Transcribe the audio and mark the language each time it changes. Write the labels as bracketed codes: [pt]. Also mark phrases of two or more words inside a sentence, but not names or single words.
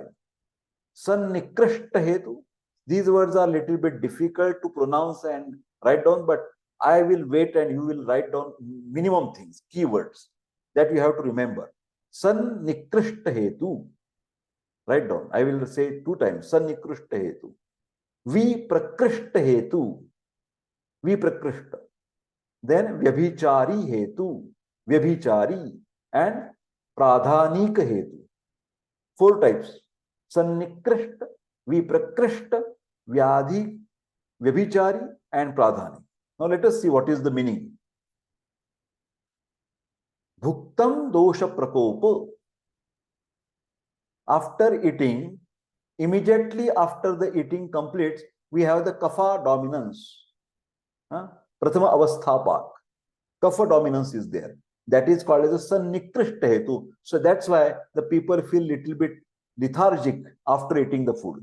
[sa] Synnikrushta Hetu. [en] These words are little bit difficult to pronounce and write down, but I will wait and you will write down minimum things, keywords that you have to remember. [sa] Synnikrushta Hetu. [en] Write down. I will say 2 times. [sa] Synnikrushta Hetu. Viprakrushta Hetu. Viprakrushta. Then Vyabhichari Hetu. Vyabhichari. And Pradhanik Hetu. [en] 4 types. [sa] Synnikrushta, Viprakrushta, Vyabhichari, and Pradhanik. [en] Now let us see what is the meaning. [sa] Bhuktam dosha prakopa. [en] After eating, immediately after the eating completes, we have the kapha dominance. [sa] Prathama avasthapak. [en] Kapha dominance is there. That is called as a [sa] Synnikrushta Hetu. [en] So that's why the people feel little bit lethargic after eating the food.